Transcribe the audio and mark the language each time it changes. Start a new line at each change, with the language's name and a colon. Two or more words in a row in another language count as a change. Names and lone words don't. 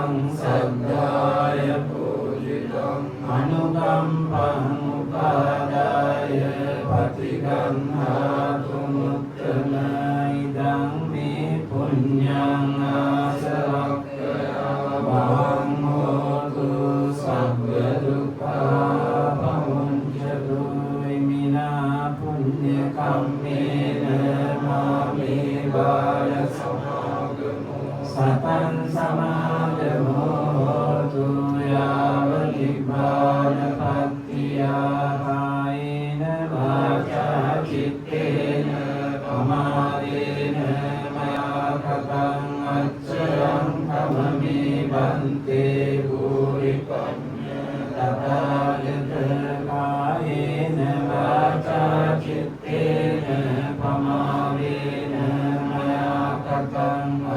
Pali: සද්ධාය පූජිතං අනුකම්පං උපාදාය පටිගන්හාතු මුත්තම ඉදං මේ පුඤ්ඤං ආසවක්ඛයා වහං හෝතු සබ්බ දුක්ඛා පමුඤ්චතු ඉමිනා පුඤ්ඤ කම්මේන මාමේ බාල සතං සමාගමෝ හෝතු යාව නිබ්බාන පත්තියා කායේන වාචා චිත්තේන පමාදේන මයා කතං අච්චරං කමමේ බන්තේ භූරි පඤ්ඤ තථාගත කායේන වාචා චිත්තේන පමාදේන මයා කතං